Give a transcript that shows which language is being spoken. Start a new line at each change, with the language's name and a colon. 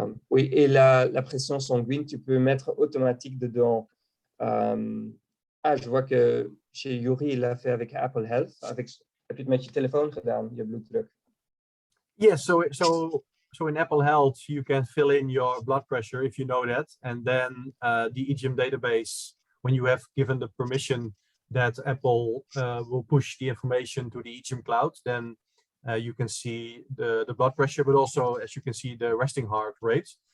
French: Oui, et la pression sanguine, tu peux mettre automatique dedans. Je vois que chez Yuri, il l'a fait avec Apple Health.
Dutch: Heb je het met je telefoon gedaan, je bloeddruk?
English: Yes, so in Apple Health, you can fill in your blood pressure if you know that. And then the EGYM database, when you have given the permission that Apple will push the information to the EGYM cloud, then you can see the blood pressure, but also, as you can see, the resting heart rate.